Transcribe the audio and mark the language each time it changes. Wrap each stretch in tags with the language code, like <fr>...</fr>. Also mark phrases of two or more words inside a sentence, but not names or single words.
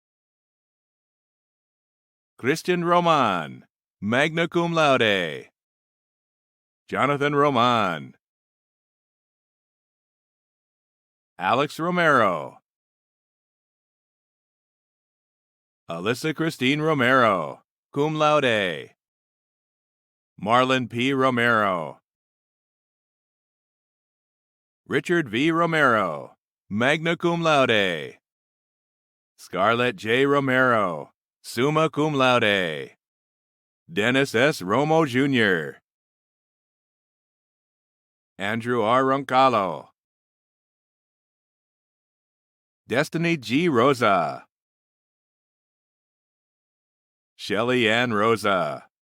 <en>Christian Roman,</en> <la>magna cum laude.</la> <en>Jonathan Roman. Alex Romero. Alyssa Christine Romero,</en> <la>cum laude.</la> <en>Marlon P. Romero. Richard V. Romero,</en> <la>magna cum laude.</la> <en>Scarlett J. Romero,</en> <la>summa cum laude.</la> <en>Dennis S. Romo Jr. Andrew R. Roncallo. Destiny G. Rosa. Shelly Ann Rosa.</en>